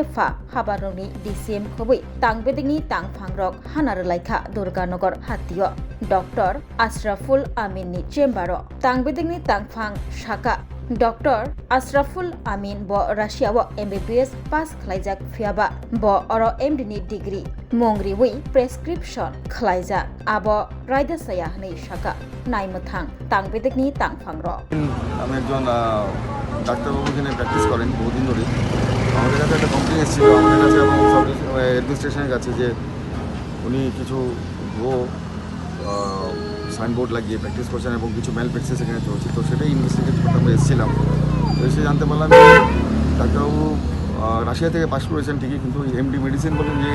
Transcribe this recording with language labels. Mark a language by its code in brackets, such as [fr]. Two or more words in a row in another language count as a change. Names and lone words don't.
[trp] फा हाबारनि DCM खबै तांबेदिकनि तांफां रक हानार लायखा दुर्गानगर हातियो डॉक्टर आशराफुल आमीननि चेम्बार तांबेदिकनि तांफां शाखा डॉक्टर आशराफुल आमीन ब राशियाव MBBS पास खलायजाक फियाबा ब अर MD नि डिग्री मंग्रिवै प्रेसक्रिप्शन खलायजाक आब रायदासाया हनै शाखा नायमथां तांबेदिकनि तांफां र [bn] আমি একজন ডাক্তারবাবু এখানে প্র্যাকটিস করেন বহুদিন ধরে আমাদের কাছে একটা কমপ্লেন এসেছিল আমাদের কাছে এবং সব অ্যাডমিনিস্ট্রেশনের কাছে যে উনি কিছু ভুয়ো সাইনবোর্ড লাগিয়ে প্র্যাকটিস করছেন এবং কিছু [en] mal practice [bn] এখানে চলছে তো সেটাই ইনভেস্টিগেট করতে আমরা এসেছিলাম তো এসে জানতে পারলাম যে ডাক্তারবাবু রাশিয়া থেকে পাস করেছেন ঠিকই কিন্তু [en] MD medicine [bn] বলে যে